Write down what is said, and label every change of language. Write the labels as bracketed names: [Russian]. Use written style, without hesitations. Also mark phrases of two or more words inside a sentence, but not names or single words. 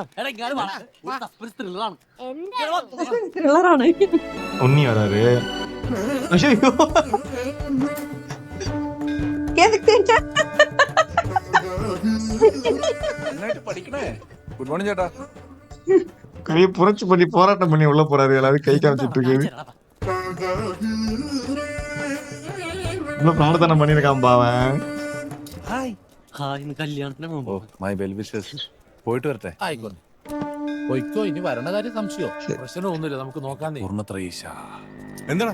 [Malayalam] ത്രില്ലറാണ്. ത്രില്ലറാണ്. ഉണ്ണി വരാറ്. പഠിക്കണേ. [English] good morning [Malayalam] ചേട്ടാ. [Tamil] கை புரட்சி பண்ணி போராட்டம் பண்ணி உள்ள போறாரு. எல்லாரும் கை காமிச்சிட்டு இருக்கு. [Malayalam] പ്രാർത്ഥന പണിയെടുക്കാൻ പാവൻ. കല്യാണത്തിന് മുമ്പ് [English] my well wishes. [Malayalam] പോയിട്ട് വരട്ടെ. ആയിക്കോട്ടെ, പൊയ്ക്കോ. ഇനി വരണ കാര്യം സംശയോ? പ്രശ്നമൊന്നുമില്ല, നമുക്ക് നോക്കാൻ. എന്താടാ